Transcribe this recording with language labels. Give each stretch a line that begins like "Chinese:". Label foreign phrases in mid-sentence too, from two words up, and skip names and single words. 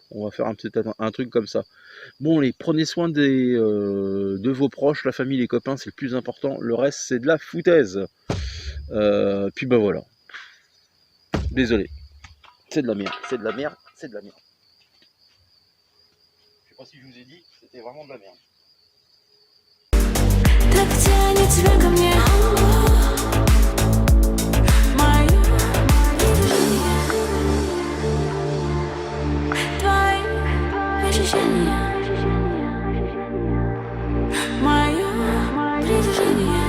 French: On va faire un truc comme ça. Bon, prenez soin de vos proches, la famille, les copains, c'est le plus important. Le reste, c'est de la foutaise. Puis voilà. Désolé. C'est de la merde. Je sais pas si je vous ai dit, c'était vraiment de la merde.
Russian: Так тянет тебя ко мне. Мое движение, твои ощущения, мое притяжение.